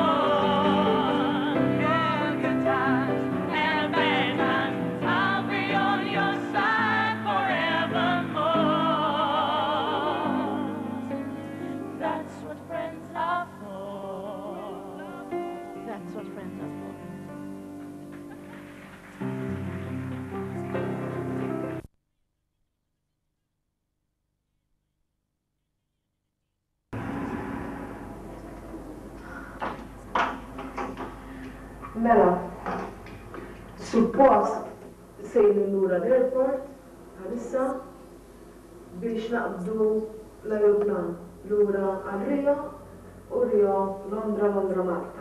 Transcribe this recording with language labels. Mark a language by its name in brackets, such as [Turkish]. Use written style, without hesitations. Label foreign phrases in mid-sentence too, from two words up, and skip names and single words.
[English] Yeah, good times and bad times, I'll be on your side forevermore. That's what friends are for. That's what friends are for. [Maltese] Mela, suppost sejni lura l-airport għalissa biex naqbdu l-aeroplan lura għal Rio u Rio Londra Malta.